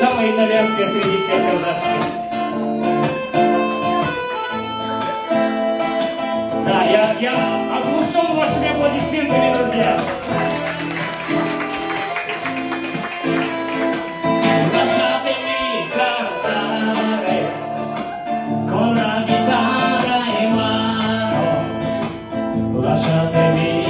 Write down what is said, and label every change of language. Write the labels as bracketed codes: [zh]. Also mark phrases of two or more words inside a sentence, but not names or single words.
[ru] итальянская среди всех казахских. Да, я оглушен вашими аплодисментами, друзья. [it] Lasciatemi cantare con la chitarra in mano, lasciatemi